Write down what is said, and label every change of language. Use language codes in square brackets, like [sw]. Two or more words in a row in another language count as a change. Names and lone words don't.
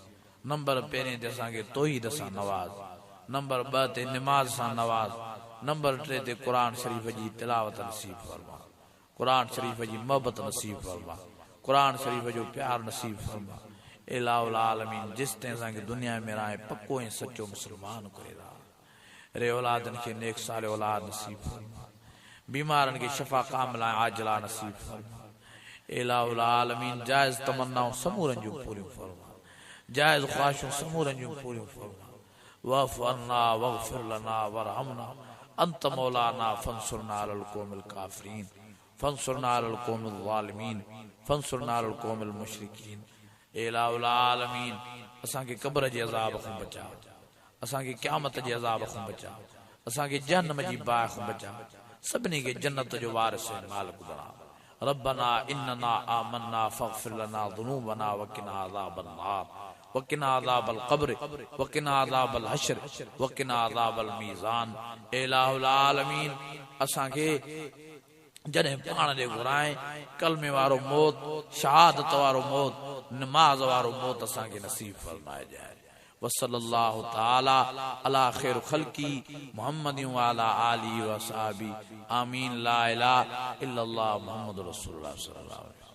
[sd] नंबर पहिरें ते असांखे तौहीद सां नवाज़, नंबर ॿ ते निमाज़ सां नवाज़, नंबर टे ते क़ुरान शरीफ़ जी तिलावत नसीब फरमाए, क़ुरान शरीफ़ जी मोहबत नसीब फरमाए, क़ुरान शरीफ़ जो प्यार नसीब फरमाए। [ar] إله العالمين [sd] जिस ते असांखे दुनिया में रहे पक्को ऐं सचो मुस्लमान करे रहा रे औलादनि खे नेक साल औलाद नसीब फरमाए, बीमारनि खे [ar] شفاء كاملة عاجلة [sd] नसीब फरमाए। [ar] إله العالمين [sd] जायज़ तमन्नाऊं समूरनि जूं पूरियूं फरमाए, जायज़ ख़्वाहिशूं समूरनि जूं पूरियूं फरमाए। [ar] واعف عنا واغفر لنا وارحمنا أنت مولانا فانصرنا على القوم الكافرين فانصرنا على القوم الظالمين فانصرنا على القوم المشركين. إله العالمين [sd] असांखे क़ब्र जे अज़ाब खां बचा, असांखे क़यामत जे अज़ाब खां बचा, असांखे जहन्नम जी बाहि खां बचा, सभिनी खे जन्नत जो वारिस मालिक बणा। [ar] ربنا إننا آمنا فاغفر لنا ذنوبنا وقنا عذاب النار وقنا عذاب القبر وقنا عذاب الحشر وقنا عذاب الميزان. إله العالمين [sd] असांखे जॾहिं पाण ॾे घुराए कलमे वारो मौत, शहादत वारो मौत, नमाज़ वारो मौत असांखे नसीब फरमाए ॾियारे। [ar] وصلى الله تعالى على خير خلقه محمد وعلى آله وأصحابه آمين. لا إله إلا الله محمد رسول الله صلى الله عليه وسلم.